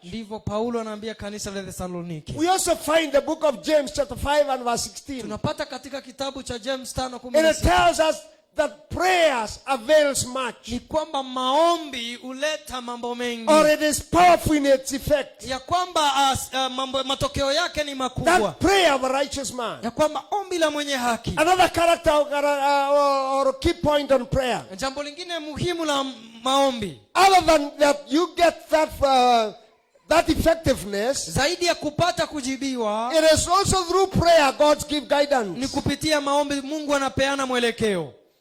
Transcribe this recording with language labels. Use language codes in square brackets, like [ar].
[sw] Ndivyo Paulo anaambia kanisa la Thessaloniki. [en] We also find the book of James chapter 5 and verse 16. [sw] Tunapata katika kitabu cha James [en] And it 5:16 tells us that prayers avails much. [sw] ni kwamba maombi huleta mambo mengi, [en] Or it is powerful in its effect. [sw] ya kwamba matokeo yake ni makubwa, [en] That prayer of a righteous man. [sw] ya kwamba ombi la mwenye haki. [en] Another character or key point on prayer. [sw] Jambo lingine muhimu la maombi, [en] Other than that, you get that effectiveness. [sw] zaidi ya kupata kujibiwa, [en] It is also through prayer God gives [sw] ni [en] guidance. [sw] kupitia maombi Mungu anapeana mwelekeo.